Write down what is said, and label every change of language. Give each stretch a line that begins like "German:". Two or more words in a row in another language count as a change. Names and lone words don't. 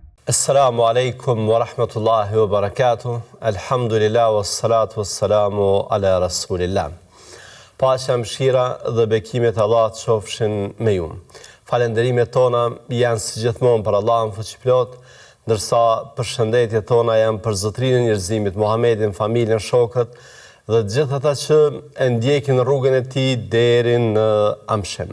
Arabic: السلام عليكم ورحمة الله وبركاته. الحمد لله والصلاة والسلام على رسول الله.
Albanian: Paqja, mëshira dhe bekimet e Allahut qofshin me ju. Falenderimet tona janë si gjithmonë për Allahun fuqiplot, ndërsa përshëndetjet tona janë për Zotrinë e njerëzimit Muhammedin, familjen, shokët dhe të gjithë ata që e ndjekin rrugën e tij deri në amshem.